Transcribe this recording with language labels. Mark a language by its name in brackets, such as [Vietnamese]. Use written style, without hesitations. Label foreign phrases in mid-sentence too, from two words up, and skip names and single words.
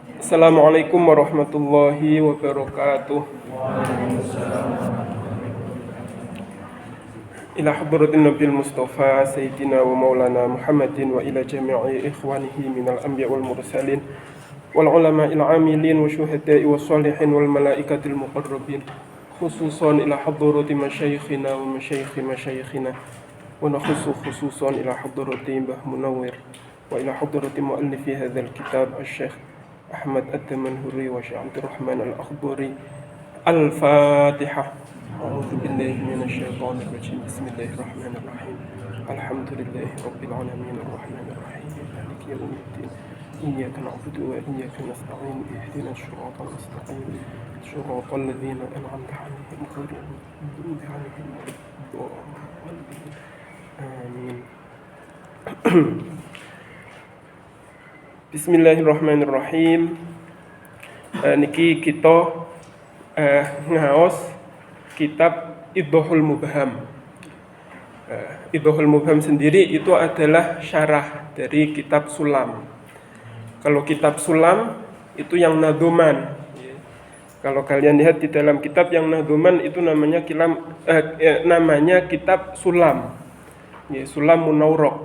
[Arabic] Assalamualaikum warahmatullahi wabarakatuh. إلى حضرة النبي المصطفى سيدنا ومولانا محمد وإلى جميع إخوانه من الأنبياء والمرسلين والعلماء العاملين والشهداء والصالحين والملائكة المقربين، خصوصا إلى حضرة مشايخنا ومشايخ مشايخنا، ونخص خصوصا إلى حضرة مباه منور وإلى حضرة مؤلف هذا الكتاب الشيخ أحمد الدمنهوري وشيخ عبد الرحمن الأخضري. Al-Fatihah. أعوذ بالله من الشيطان الرجيم. بسم الله الرحمن الرحيم. الحمد لله رب العالمين الرحمن الرحيم مالك يوم الدين. إياك نعبد وإياك نستعين. اهدنا الصراط المستقيم. صراط الذين أنعمت عليهم غير المغضوب عليهم ولا الضالين. Amin. Bismillahirrahmanirrahim. [Javanese] Niki kita ngaos kitab Idhahul Mubham. [Indonesian] Idhahul Mubham sendiri itu adalah syarah dari kitab Sulam. Kalau kitab Sulam itu yang nadzuman. Kalau kalian lihat di dalam kitab yang nadzuman itu namanya kitab Sulam. Sulam Munawwarah.